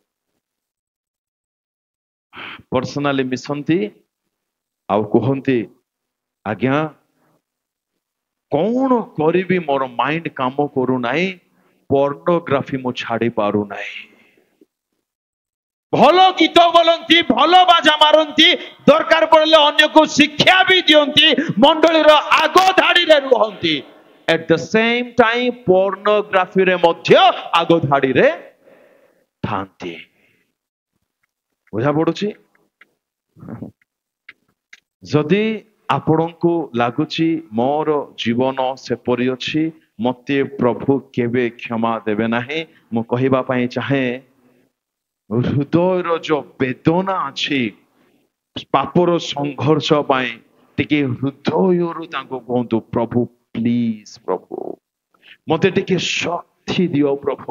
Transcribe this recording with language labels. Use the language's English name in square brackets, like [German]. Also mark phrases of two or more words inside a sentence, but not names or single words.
[Odia] ପର୍ସନାଲି ମିଶନ୍ତି ଆଉ କୁହନ୍ତି, ଆଜ୍ଞା କଣ କରିବି, ମୋର ମାଇଣ୍ଡ କାମ କରୁନାହିଁ, ପର୍ନୋଗ୍ରାଫି ମୁଁ ଛାଡି ପାରୁନାହିଁ। ଭଲ ଗୀତ ବୋଲନ୍ତି, ଭଲ ବାଜା ମାରନ୍ତି, ଦରକାର ପଡ଼ିଲେ ଅନ୍ୟକୁ ଶିକ୍ଷା ବି ଦିଅନ୍ତି, ମଣ୍ଡଳୀର ଆଗ ଧାଡିରେ ରୁହନ୍ତି। [English] At the same time [Odia] ପର୍ନୋଗ୍ରାଫିରେ ମଧ୍ୟ ଆଗ ଧାଡିରେ ଥାନ୍ତି। ବୁଝା ପଡୁଛି? ଯଦି ଆପଣଙ୍କୁ ଲାଗୁଛି ମୋର ଜୀବନ ସେପରି ଅଛି, ମତେ ପ୍ରଭୁ କେବେ କ୍ଷମା ଦେବେ ନାହିଁ, ମୁଁ କହିବା ପାଇଁ ଚାହେଁ, ହୃଦୟର ଯୋଉ ବେଦନା ଅଛି ପାପର ସଂଘର୍ଷ ପାଇଁ, ଟିକେ ହୃଦୟରୁ ତାଙ୍କୁ କୁହନ୍ତୁ, ପ୍ରଭୁ ପ୍ଲିଜ, ପ୍ରଭୁ ମତେ ଟିକେ ଶକ୍ତି ଦିଅ ପ୍ରଭୁ।